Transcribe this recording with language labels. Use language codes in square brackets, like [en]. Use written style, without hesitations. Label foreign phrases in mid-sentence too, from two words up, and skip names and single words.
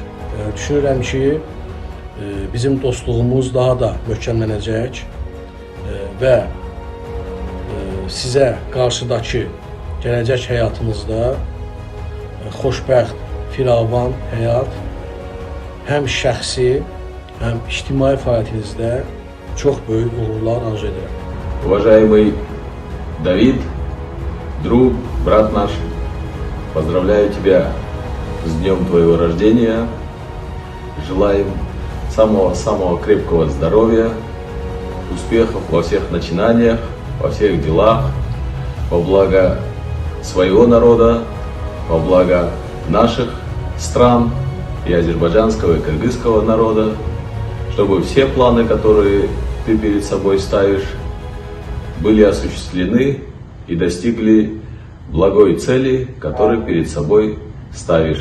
[az] Düşünürəm ki, bizim dostluğumuz daha da möhkəmlənəcək və sizə qarşıdakı gələcək həyatınızda xoşbəxt, firavan həyat həm şəxsi, həm ictimai fəaliyyətinizdə çox böyük uğurlar arzu edirəm. [ru] Уважаемый Давид, друг, брат наш, поздравляю тебя с днем твоего рождения. Желаем самого-самого крепкого здоровья, успехов во всех начинаниях, во всех делах, во благо своего народа, во благо наших стран и азербайджанского и кыргызского народа, чтобы все планы, которые ты перед собой ставишь, были осуществлены и достигли благой цели, которую перед собой ставишь.